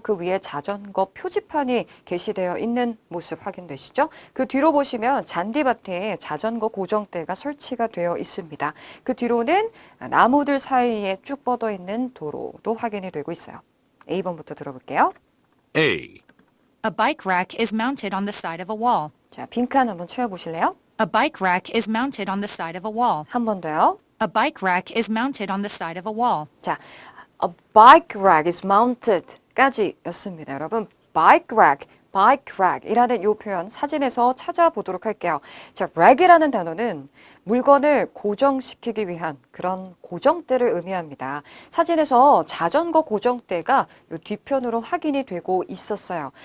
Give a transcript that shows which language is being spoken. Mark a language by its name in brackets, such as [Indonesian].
[Korean] 그 위에 자전거 표지판이 게시되어 있는 모습 확인되시죠? 그 뒤로 보시면 잔디밭에 자전거 고정대가 설치가 되어 있습니다. 그 뒤로는 나무들 사이에 쭉 뻗어 있는 도로도 확인이 되고 있어요. A번부터 들어볼게요. [English] A. A bike rack is mounted on the side of a wall. [Korean] 자, 빈칸 한번 채워보실래요? [English] A bike rack is mounted on the side of a wall. [Korean] 한 번 더요. [English] A bike rack is mounted on the side of a wall. 자, a bike rack is mounted. [Korean] 까지 였습니다. 여러분, bike rack이라는 이 표현 사진에서 찾아보도록 할게요. 자, rack이라는 단어는 물건을 고정시키기 위한 그런 고정대를 의미합니다. 사진에서 자전거 고정대가 이 뒤편으로 확인이 되고 있었어요.